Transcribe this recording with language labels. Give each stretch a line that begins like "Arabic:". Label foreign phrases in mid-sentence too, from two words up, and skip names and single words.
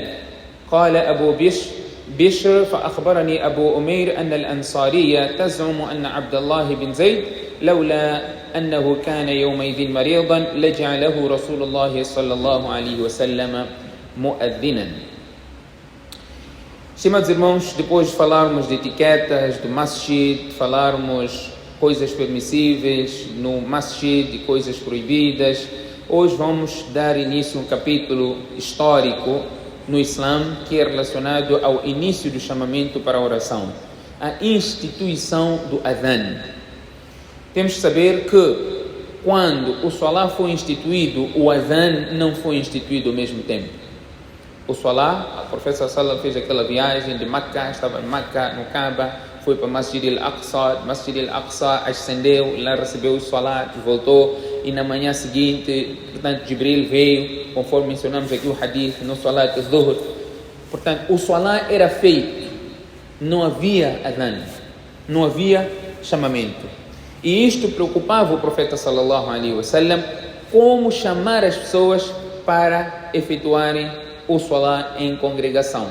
Arabic: قال أبو بشر: فأخبرني أبو أمير أن الأنصارية تزعم أن عبد الله بن زيد لولا أنه كان يومئذ مريضا لجعله رسول الله صلى الله عليه وسلم مؤذنا.
Portuguese: Estimados irmãos, depois de falarmos de etiquetas do masjid, falarmos coisas permissíveis no masjid e coisas proibidas, hoje vamos dar início a um capítulo histórico no Islã que é relacionado ao início do chamamento para a oração, a instituição do adhan. Temos que saber que quando o Salah foi instituído, o adhan não foi instituído ao mesmo tempo. O Salah, o profeta Sallallahu fez aquela viagem de Makkah, estava em Makkah, no Kaaba, foi para Masjid al-Aqsa, ascendeu, lá recebeu o Salah e voltou. E na manhã seguinte, portanto, Jibril veio, conforme mencionamos aqui o hadith, no
Arabic: صلاة الظهر.
Portuguese: Portanto, o Salah era feito, não havia adhan, não havia chamamento. E isto preocupava o profeta
Arabic: صلى الله عليه وسلم,
Portuguese: como chamar as pessoas para efetuarem o Salah em congregação.